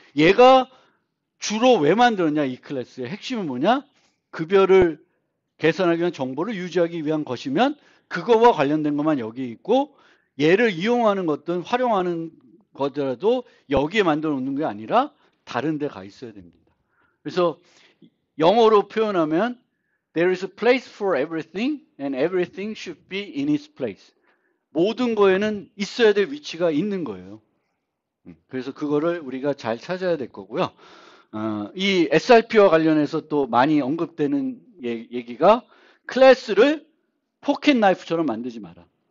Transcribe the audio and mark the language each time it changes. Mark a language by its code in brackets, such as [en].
[ko] 얘가 주로 왜 만들었냐, 이 클래스의 핵심은 뭐냐? 급여를 계산하기 위한 정보를 유지하기 위한 것이면 그거와 관련된 것만 여기 있고 얘를 이용하는 것든 활용하는 거더라도 여기에 만들어 놓는 게 아니라 다른 데 가 있어야 됩니다. 그래서 영어로 표현하면 [en] There is a place for everything and everything should be in its place. [ko] 모든 거에는 있어야 될 위치가 있는 거예요. 그래서 그거를 우리가 잘 찾아야 될 거고요. 이 SRP와 관련해서 또 많이 언급되는 얘기가 클래스를 포켓 나이프처럼 만들지 마라.